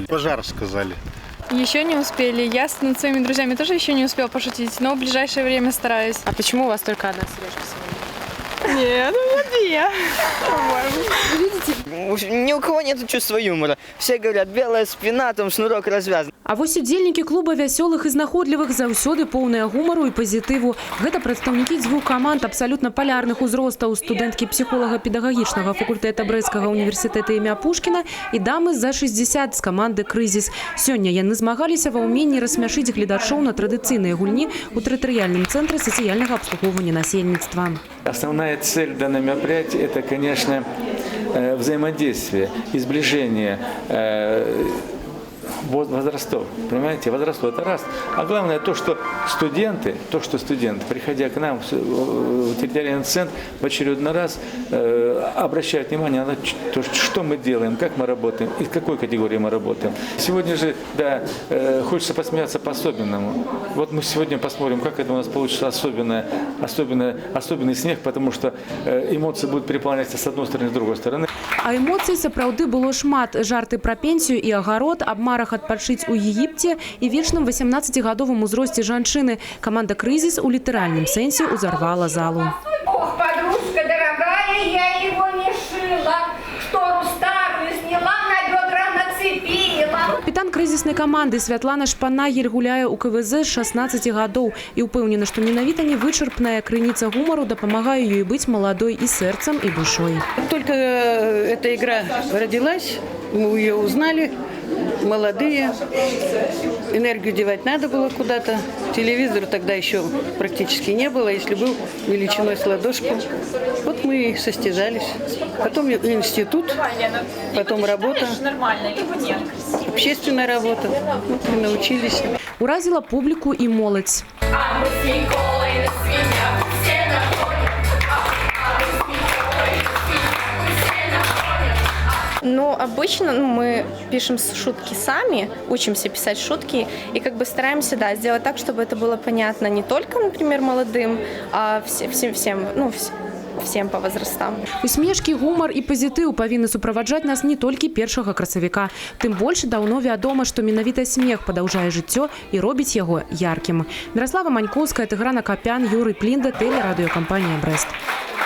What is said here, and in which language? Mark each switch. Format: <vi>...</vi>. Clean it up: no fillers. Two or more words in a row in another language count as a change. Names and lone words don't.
<ru>Пожар сказали. Еще не успели. Я над своими друзьями тоже еще не успела пошутить, но в ближайшее время стараюсь. А почему у вас только одна сережка сегодня? Нет, у меня две. Ни у кого нет чувства юмора. Все говорят, белая спина, там шнурок развязан.</ru> <be>А вось удзельнікі клуба вясёлых і знаходлівых заўсёды поўныя гумару і пазітыву. Гэта прадстаўнікі дзвюх каманд абсалютна палярных узростаў, студэнткі псіхолага-педагагічнага факультэта Брэсцкага універсітэта імя Пушкіна і дамы за 60 з каманды «Крызіс». Сёння яны змагаліся ва ўменні рассмяшыць гледачоў на традыцыйныя гульні ў тэрытарыяльным цэнтры сацыяльнага абслугоўвання насельніцтва.</be> <ru>Основная цель данного мероприятия – это, конечно, взаимодействие и сближение возрастов. Понимаете, возрастов – это раз. А главное то, что студенты, приходя к нам в территориальный центр, в очередной раз обращают внимание на то, что мы делаем, как мы работаем и в какой категории мы работаем. Сегодня же, да, хочется посмеяться по-особенному. Вот мы сегодня посмотрим, как это у нас получится особенный смех, потому что эмоции будут переполняться с одной стороны, с другой стороны.</ru> <be>А эмоцый сапраўды было шмат. Жарты пра пенсію і агарод, аб марах адпачыць у Егіпце і вечным 18-гадовым узросце жанчыны. Каманда «Крызіс» у літаральным сэнсе узорвала залу.</be> <ru>Ох, подружка дорогая, я его не шила, штору старую сняла, на бедра нацепила.</ru> <be>Капітан крызіснай каманды Святлана Шпанагель гуляе ў КВЗ з 16 гадоў і ўпэўнена, што менавіта невычарпная крыніца гумару дапамагае ёй быць маладой і сэрцам, і душой.</be> <ru>Только эта игра родилась, мы ее узнали, молодые, энергию девать надо было куда-то. Телевизора тогда еще практически не было, если был величиной с ладошку. Вот мы и состязались. Потом институт, потом работа, общественная работа. Вот мы научились.</ru> <be>Уразила публіку і моладзь.</be> <ru>Но обычно мы пишем шутки сами, учимся писать шутки и как бы стараемся, да, сделать так, чтобы это было понятно не только, например, молодым, а всем по возрастам.</ru> <be>Усмешкі, гумар і пазітыў павінны суправаджаць нас не толькі 1 красавіка. Тым больш даўно вядома, што менавіта смех падаўжае жыццё і робіць яго яркім. Міраслава Манькоўская, Тыгран Акапян, Юрый Плінда, тэлерадыёкампанія «Брэст».</be>